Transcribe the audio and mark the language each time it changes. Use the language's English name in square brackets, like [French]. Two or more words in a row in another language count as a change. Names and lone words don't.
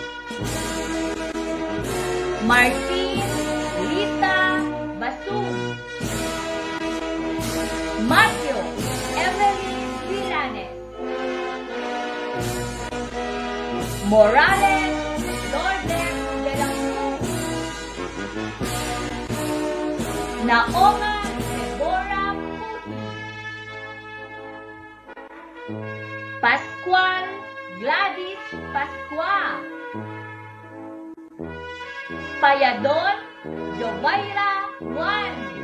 [English] Martin Rita Basum. Matthew Evelyn Villanes. Morales Lourdes de la Cruz. Naoma Deborah Puti. Pascual Gladys Pascua. Payadon Jovaira Juan.